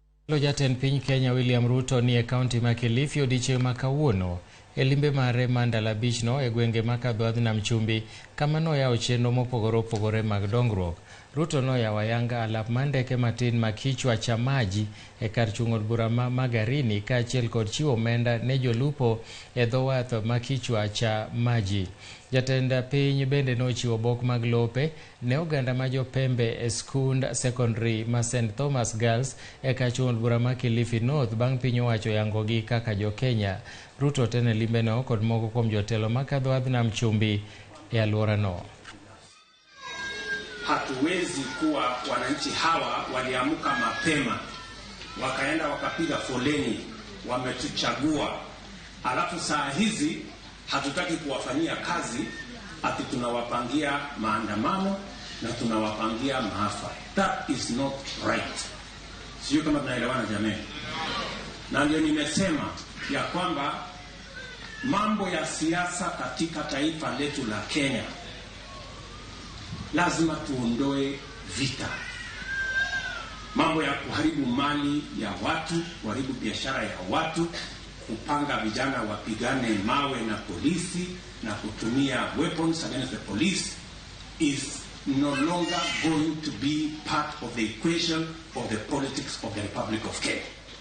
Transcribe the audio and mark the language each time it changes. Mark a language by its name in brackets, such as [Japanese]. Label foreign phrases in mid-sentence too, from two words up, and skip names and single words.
[Luo (Kenya and Tanzania)] Jatend piny Kenya William Ruto ni e kaunti ma Kilifi odiechieng' ma kawuono e limbe mare ma ndalo abichno e gwenge ma kadho nam chumbi kama noyawo chenro mopogore opogore mag dongruok. Ruto noyawo ayanga alap mar ndeke matin ma kichwa cha maji e kar chung' od bura ma Magarini kaachiel kod chiwo omenda ne jolupo e dho wath ma kichwa cha maji. Jatend piny bende nochiwo bok mag lope ne oganda ma jopembe e skund secondary ma St. Thomas Girls e kar chung' od bura ma Kilifi North bang' piny owacho yangogi kaka jo Kenya. Ruto tene limbe no kod moko kuom jotelo ma kadho nam chumbi e alworano. [Swahili] Hatuwezi kuwa wananchi hawa waliamuka mapema wakaenda wakapiga foleni, wametuchagua, alafu saa hizi hatutaki kuwafanyia kazi, ati tunawapangia maandamano na tunawapangia maafa. [English] That is not right. [Swahili] Sio kama tunaelewana jamii. Na ndio nimesema ya kwamba mambo ya siasa katika taifa letu la Kenya lazima tuondoe vita. Mambo ya kuharibu mali ya watu, kuharibu biashara ya watu, kupanga vijana wapigane mawe na polisi na kutumia [English] weapons against the police is no longer going to be part of the equation of the politics of the Republic of Kenya.